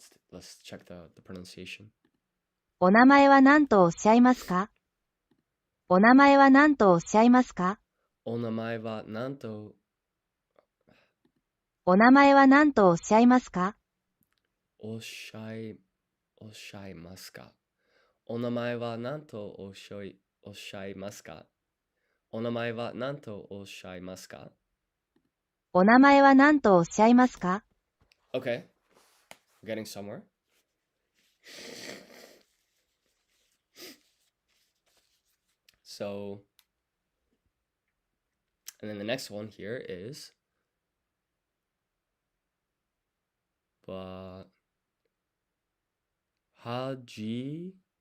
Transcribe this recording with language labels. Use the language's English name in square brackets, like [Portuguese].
[English] Let's check the pronunciation. [Japanese] お名前は何とおっしゃいますか？お名前は何とおっしゃいますか？お名前は何とお名前は何とおっしゃいますか？おっしゃいますか？お名前は何とおっしゃいますか？お名前は何とおっしゃいますか？お名前は何とおっしゃいますか？ [English] Okay, we're getting somewhere. So, and then the next one here is hajimemashite.